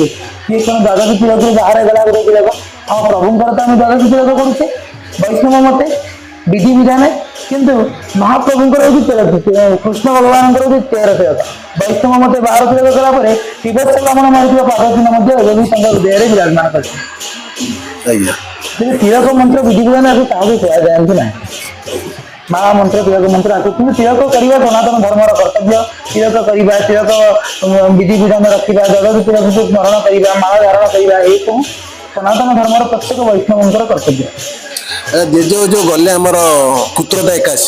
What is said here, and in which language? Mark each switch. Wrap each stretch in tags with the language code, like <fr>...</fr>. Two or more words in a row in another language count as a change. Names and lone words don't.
<or>କିଏ କଣ ଦ୍ୱାଦଶ ତିଳକରୁ ବାହାରେ ଗଲା ଗୋଟେ ତିଳକ? ହଁ, ପ୍ରଭୁଙ୍କର ତ ଆମେ ଦ୍ୱାଦଶ ତିଳକ କରୁଛେ ବୈଷ୍ଣବ ମତେ ବିଧିବିଧାନ, କିନ୍ତୁ ମହାପ୍ରଭୁଙ୍କର ହଉଛି 13, କୃଷ୍ଣ ଭଗବାନଙ୍କର ହଉଛି 13 ତିଳକ। ବୈଷ୍ଣବ ମତେ 12 ତିଳକ କଲା ପରେ ଶିବସ୍ତ ବ୍ରାହ୍ମଣ ମାରିଥିବା ପାଦ ଚିହ୍ନ ମଧ୍ୟ ଏବେ ବି ତାଙ୍କ ହୃଦୟରେ ବିରାଜମାନ କରିଛନ୍ତି। ଆଜ୍ଞା। କିନ୍ତୁ ତିଳକ ମନ୍ତ୍ର ବିଧିବିଧାନ ଏବେ କାହାକୁ କୁହାଯାଆନ୍ତି ନାହିଁ। ମାଳା ମନ୍ତ୍ର ତିଳକ ମନ୍ତ୍ର ଆସୁ କି ତିଳକ କରିବା ସନାତନ ଧର୍ମର କର୍ତ୍ତବ୍ୟ ତିଳକ କରିବା ତିଳକ ବିଧି ବିଧାନ ରଖା ଜଗତ ତିଳକ କୁ ସ୍ମରଣ କରିବା ମାଳା ଧାରଣ କରିବା ଏ ସବୁ ସନାତନ ଧର୍ମର ପ୍ରତ୍ୟେକ ବୈଷ୍ଣବଙ୍କର କର୍ତ୍ତବ୍ୟ। ଯୋ ଯୋ ଗଲେ ଆମର ପୁତ୍ରଦା ଏକାଦଶୀ</or>